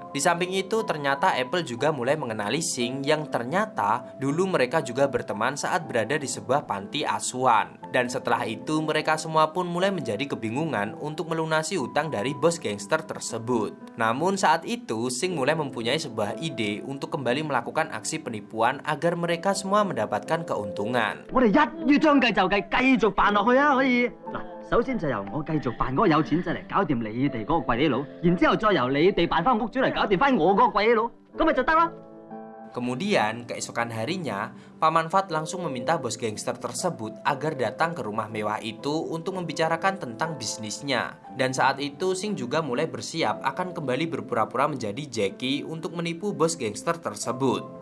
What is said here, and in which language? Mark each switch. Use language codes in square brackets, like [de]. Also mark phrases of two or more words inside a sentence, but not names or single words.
[id] Di samping itu ternyata Apple juga mulai mengenali Sing yang ternyata dulu mereka juga berteman saat berada di sebuah panti asuhan. Dan setelah itu mereka semua pun mulai menjadi kebingungan untuk melunasi hutang dari bos gangster tersebut. Namun saat itu Sing mulai mempunyai sebuah ide untuk kembali melakukan aksi penipuan agar mereka semua mendapatkan keuntungan. [yue] 我哋一於將計就計，繼續扮落去啊！可以嗱，首先就由我繼續扮嗰個有錢仔嚟搞掂你哋嗰個貴佬，然之後再由你哋扮翻屋主嚟搞掂翻我嗰個貴佬，咁咪就得啦。 [id] Kemudian keesokan harinya, Paman Fat langsung meminta bos gangster tersebut agar datang ke rumah mewah itu untuk membicarakan tentang bisnisnya. Dan saat itu Sing juga mulai bersiap akan kembali berpura-pura menjadi Jackie untuk menipu bos gangster tersebut.